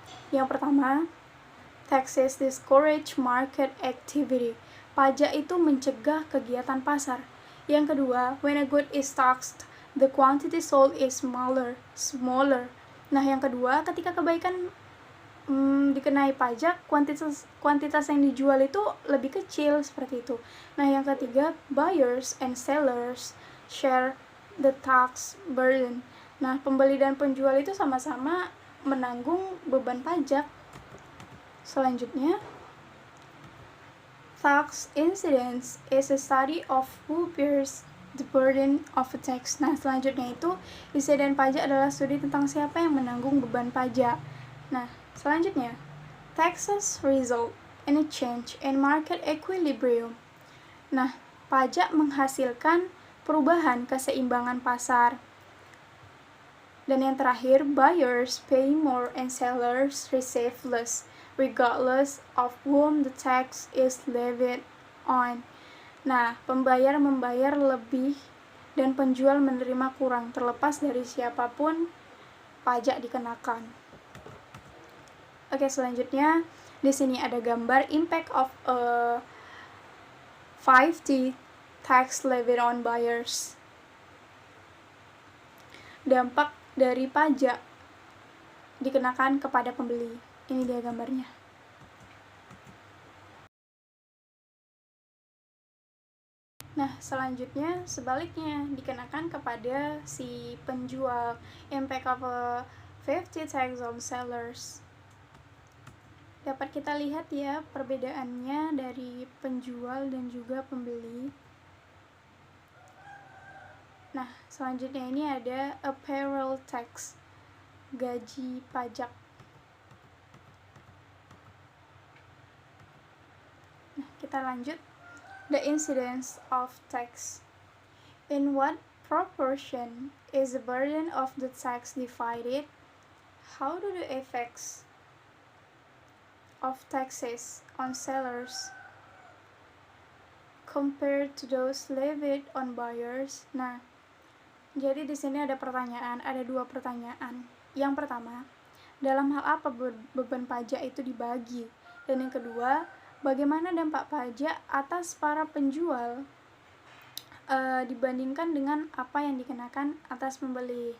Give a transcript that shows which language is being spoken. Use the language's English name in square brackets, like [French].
[English] Yang pertama, taxes discourage market activity. [Indonesian] Pajak itu mencegah kegiatan pasar. Yang kedua, [English] when a good is taxed, the quantity sold is smaller. [Indonesian] Nah, yang kedua, ketika kebaikan dikenai pajak, kuantitas yang dijual itu lebih kecil, seperti itu. Nah, yang ketiga, [English] buyers and sellers share the tax burden. [Indonesian] Nah, pembeli dan penjual itu sama-sama menanggung beban pajak. Selanjutnya, [English] tax incidence is a study of who bears the burden of a tax. [Indonesian] Nah, selanjutnya itu, insiden pajak adalah studi tentang siapa yang menanggung beban pajak. Nah, selanjutnya, [English] taxes result in a change in market equilibrium. [Indonesian] Nah, pajak menghasilkan perubahan keseimbangan pasar. Dan yang terakhir, [English] buyers pay more and sellers receive less, regardless of whom the tax is levied on. [Indonesian] Nah, pembayar membayar lebih dan penjual menerima kurang, terlepas dari siapapun pajak dikenakan. Oke, selanjutnya di sini ada gambar [English] impact of a 5T tax levied on buyers. [Indonesian] Dampak dari pajak dikenakan kepada pembeli. Ini dia gambarnya. Nah, selanjutnya sebaliknya dikenakan kepada si penjual. [English] Impact of a 50 tax on sellers. [Indonesian] Dapat kita lihat ya perbedaannya dari penjual dan juga pembeli. Nah, selanjutnya ini ada [English] a payroll tax, [Indonesian] gaji pajak. Nah, kita lanjut. [English] The incidence of tax. In what proportion is the burden of the tax divided? How do the effects of taxes on sellers compared to those levied on buyers? [Indonesian] Nah, jadi di sini ada pertanyaan, ada dua pertanyaan. Yang pertama, dalam hal apa beban pajak itu dibagi? Dan yang kedua, bagaimana dampak pajak atas para penjual dibandingkan dengan apa yang dikenakan atas pembeli?